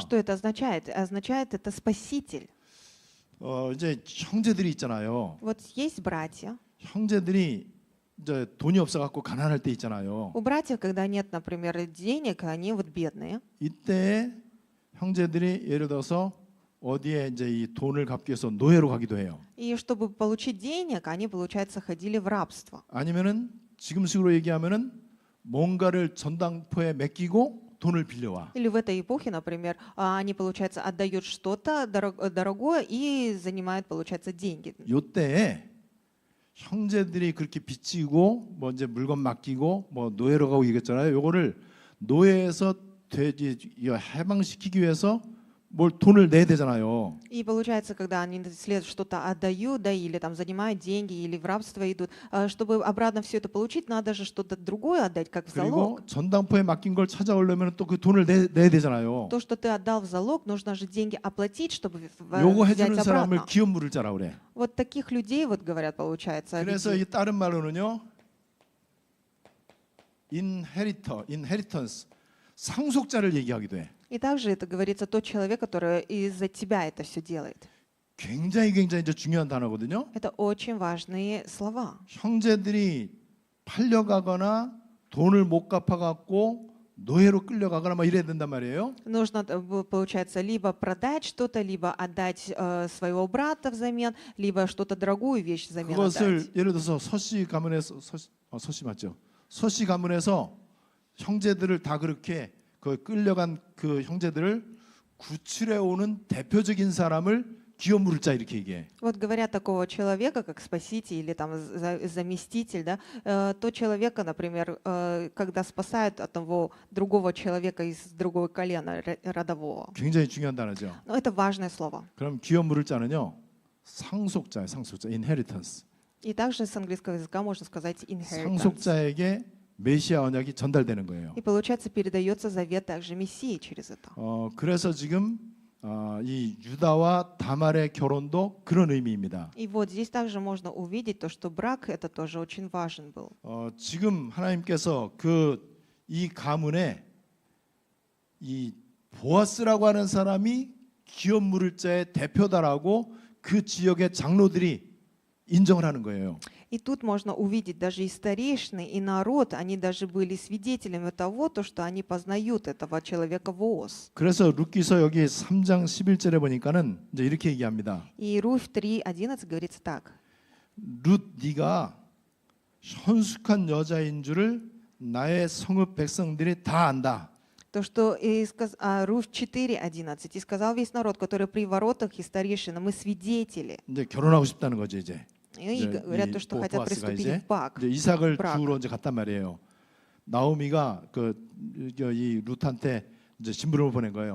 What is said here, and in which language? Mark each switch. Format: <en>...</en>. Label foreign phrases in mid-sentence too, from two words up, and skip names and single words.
<ru>Что это означает? Означает это спаситель.</ru> <ko>이제 형제들이 있잖아요.</ko> <ru>Вот есть братья.</ru> <ko>형제들이 이제 돈이 없어 갖고 가난할 때 있잖아요.</ko> <ru>У братьев, когда нет, например, денег, они вот бедные.</ru> <ko>이때 형제들이 예를 들어서 어디에 이제 이 돈을 갚기 위해서 노예로 가기도 해요.</ko> <ru>И чтобы получить денег, они, получается, ходили в рабство.</ru> <ko>아니면은 지금식으로 얘기하면은 뭔가를 전당포에 맡기고 돈을 빌려와.</ko> <ru>Или в этой эпохе, например, они, получается, отдают что-то дорогое и занимают, получается, деньги.</ru> <ko>요때에 형제들이 그렇게 빚지고 뭐 이제 물건 맡기고 뭐 노예로 가고 이랬잖아요. 요거를 노예에서 해방시키기 위해서 뭘 돈을 내야 되잖아요.</ko> <ru>И получается, когда они что-то отдают, да, или там занимают деньги, или в рабство идут, чтобы обратно все это получить, надо же что-то другое отдать, как в</ru> <ko>그리고</ko> <ru>залог.</ru> <ko>전당포에 맡긴 걸 찾아오려면 또 그 돈을 내야 되잖아요.</ko> <ru>То, что ты отдал в залог, нужно же деньги оплатить, чтобы</ru> <ko>요거</ko> <ru>взять</ru> <ko>해주는 사람을</ko> <ru>обратно.</ru> <ko>기업 물을 자라 그래.</ko> <ru>Вот таких людей, вот говорят, получается.</ru> <ko>그래서</ko> <ru>людей.</ru> <ko>이 다른 말로는요, inheritance 상속자를 얘기하기도 해.</ko> <ru>И также это говорится тот человек, который из-за тебя это все делает.</ru> <ko>굉장히 이제 중요한 단어거든요.</ko> <ru>Это очень важные слова.</ru> <ko>형제들이 팔려가거나 돈을 못 갚아갖고 노예로 끌려가거나 막 이래야 된단 말이에요.</ko> <ru>Нужно, получается, либо продать что-то, либо отдать своего брата взамен, либо что-то дорогую вещь взамен</ru> <ko>그것을</ko> <ru>отдать.</ru> <ko>예를 들어서 서씨 가문에서 서씨 맞죠? 서씨 가문에서 형제들을 다 그렇게 그 끌려간 그 형제들을 구출해 오는 대표적인 사람을 기업 물을 자 이렇게 얘기해.</ko> <ru>Вот говорят такого человека, как спаситель или там заместитель, да, то человека, например, когда спасают от того другого человека из другого колена родового.</ru> <ko>굉장히 중요한 단어죠.</ko> <ru>Но это важное слово.</ru> <ko>그럼 기업 물을 자는요 상속자예요, 상속자, inheritance.</ko> <ru>И также с английского языка можно сказать inheritance.</ru> <ko>상속자에게 메시아 언약이 전달되는 거예요.</ko> <ru>И получается передается завет также Мессии через это.</ru> <ko>그래서 지금 이 유다와 다말의 결혼도 그런 의미입니다.</ko> <ru>И вот здесь также можно увидеть то, что брак это тоже очень важен был.</ru> <ko>지금 하나님께서 이 가문에 이 보아스라고 하는 사람이 기업 물을 자의 대표다라고 그 지역의 장로들이 인정을 하는 거예요.</ko> <ru>И тут можно увидеть даже и старейшины, и народ, они даже были свидетелями того, то, что они познают этого человека Вооз.</ru> <ko>그래서 룻기서 여기 3장 11절에 보니까는 이제 이렇게 얘기합니다.</ko> <ru>И Руфь 3:11 говорится так.</ru> <ko>룻 네가 현숙한 여자인 줄을 나의 성읍 백성들이 다 안다.</ko> <ru>То, что Руфь 4:11 и сказал весь народ, который при воротах и старейшина, мы свидетели.</ru> <ko>이제 결혼하고 싶다는 거죠 이제.</ko> <ru>И говорят то, что хотят</ru> <ko>보아스가</ko> <ru>приступить</ru> <ko>이제</ko> <ru>в брак.</ru> <ko>이삭을</ko> <ru>брак.</ru> <ko>주우러 이제 갔단 말이에요. 나오미가 이 룻한테 이제 심부름을 보낸 거예요.</ko>